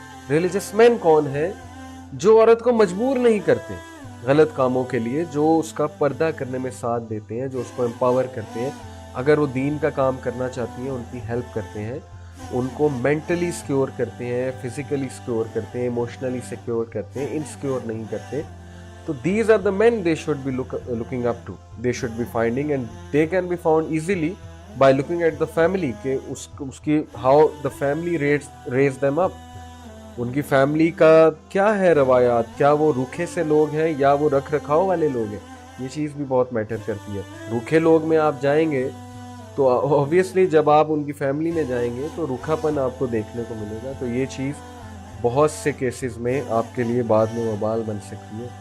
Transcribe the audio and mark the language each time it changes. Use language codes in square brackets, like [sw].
[ur] Religious مین کون ہے؟ جو عورت کو مجبور نہیں کرتے غلط کاموں کے لیے، جو اس کا پردہ کرنے میں ساتھ دیتے ہیں، جو اس کو امپاور کرتے ہیں. اگر وہ دین کا کام کرنا چاہتی ہیں ان کی ہیلپ کرتے ہیں، ان کو مینٹلی سیکیور کرتے ہیں، فزیکلی سیکیور کرتے ہیں، ایموشنلی سیکیور کرتے ہیں، انسیکیور نہیں کرتے. تو [en] these are the men they should be looking up to, they should be finding, and they can be found easily by looking at the family, [ur] کہ اس کی [en] How the family raise them up. [ur] ان کی family کا کیا ہے روایات، کیا وہ روکھے سے لوگ ہیں یا وہ رکھ رکھاؤ والے لوگ ہیں. یہ چیز بھی بہت میٹر کرتی ہے. روکھے لوگ میں آپ جائیں گے تو اوبویسلی جب آپ ان کی فیملی میں جائیں گے تو روکھا پن آپ کو دیکھنے کو ملے گا. تو یہ چیز بہت سے کیسز میں آپ کے لیے بعد میں وبال بن سکتی ہے.